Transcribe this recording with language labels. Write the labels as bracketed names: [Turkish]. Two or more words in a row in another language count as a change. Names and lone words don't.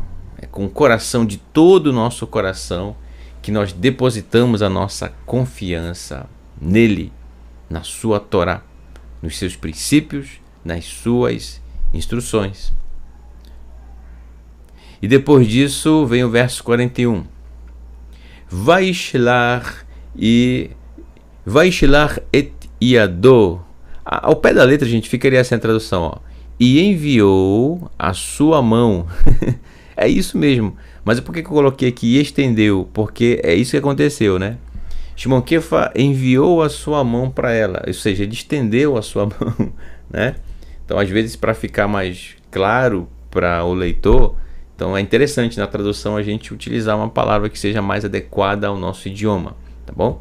[Portuguese] É com o coração, de todo o nosso coração, que nós depositamos a nossa confiança nele, na sua Torá, nos seus princípios, nas suas instruções. E depois disso vem o verso 41. [Hebrew] וישלח את ידו. [Portuguese] Ao pé da letra, gente, ficaria essa tradução, ó. E enviou a sua mão. É isso mesmo. Mas por que eu coloquei aqui e estendeu? Porque é isso que aconteceu, né? Shimon Kefa enviou a sua mão para ela. Ou seja, ele estendeu a sua mão, né? Então, às vezes, para ficar mais claro para o leitor, então é interessante na tradução a gente utilizar uma palavra que seja mais adequada ao nosso idioma, tá bom?